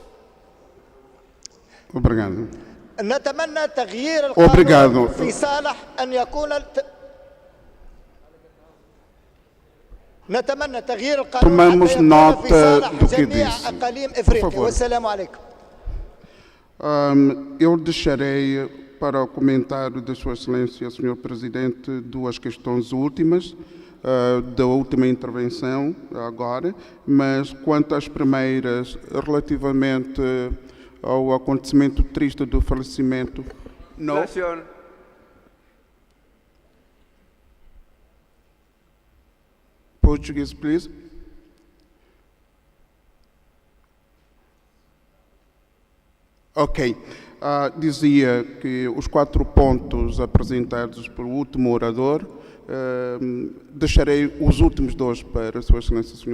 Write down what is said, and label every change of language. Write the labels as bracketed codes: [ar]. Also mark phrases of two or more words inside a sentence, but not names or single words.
[ar] نتمنى تغيير القانون في صالح أن يكون نتمنى تغيير القانون في صالح جميع أقاليم إفريقيا. والسلام عليكم. [pt] Eu deixarei para o comentário de Sua Excelência, Sr. Presidente, duas questões últimas, da última intervenção agora, mas quanto às primeiras, relativamente ao acontecimento triste do falecimento... Não. [en] Portuguese, please. [pt] Ok. Dizia que os 4 pontos apresentados pelo último orador, deixarei os últimos 2 para Sua Excelência, Sr.